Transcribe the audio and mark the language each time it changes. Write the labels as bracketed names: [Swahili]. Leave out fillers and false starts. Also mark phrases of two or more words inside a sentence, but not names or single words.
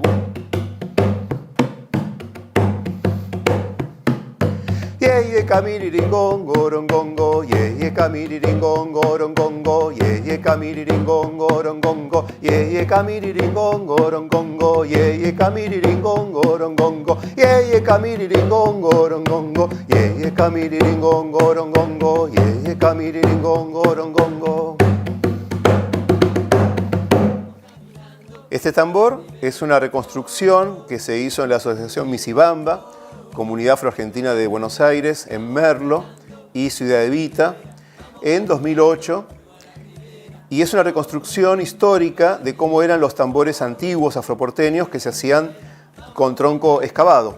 [Spanish] Ye camiriringongo, rongongo, ye camiriringongo, rongongo, ye camiriringongo, rongongo, ye camiriringongo, rongongo, ye camiriringongo, rongongo, ye camiriringongo, rongongo, ye camiriringongo, rongongo, ye camiriringongo, rongongo. Este tambor es una reconstrucción que se hizo en la Asociación Misibamba, Comunidad Afroargentina de Buenos Aires, en Merlo y Ciudad Evita, en 2008. Y es una reconstrucción histórica de cómo eran los tambores antiguos afroporteños que se hacían con tronco excavado.